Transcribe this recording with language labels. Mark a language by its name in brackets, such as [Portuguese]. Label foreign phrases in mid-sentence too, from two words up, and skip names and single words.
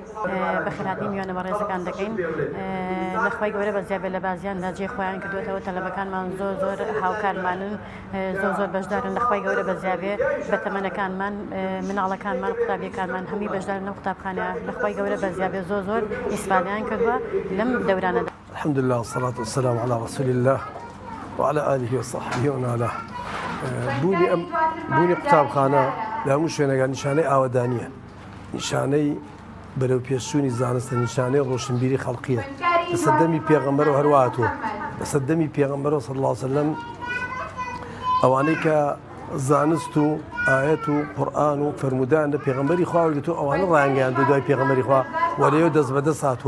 [Central Kurdish] بەخێرهاتنی میوانە ڕێزەکان دەکەین لەخوای گەورە بەزیابێت لە بازیان لاجێ خۆیان کردوێتەوە تەلەبەکانمان زۆر هاوکارمانن زۆر بەشدارن لەخوای گەورە بەزیابێ بە تەمەنەکانمان مناڵەکانمان قوتابیەکانمان هەمی بەشدارن لەم قوتابخانەیە لەخوای گەورە بەزیابێ زۆر ئیسفادەیان کردووە لەم دەورانەدا. [Arabic] الحمد لله والصلاة والسلام على رسول الله وعلى آله وصحبه ومن والاه. [Central Kurdish] بوونی قوتابخانە لە هەموو شوێنەکە نیشانەی ئاوەدانیە، نیشانەی بەرەو پێشچوونی زانستە، نیشانەی ڕۆشنبیری خەڵقیە لە سەردەمی پێغەمبەرەوە هەروهاتووە لە سەردەمی پێغەمبەرەوە [Arabic] صلی الله علیه وسلم [Central Kurdish] ئەوانەی کە زانست و ئایەت و قورئان و فەرمودان لە پێغەمبەری خوا وەرگرتووە ئەوانە ڕایانگەیاندووە دوای پێغەمبەری خوا و لەوێ دەست بەدەست هاتووە.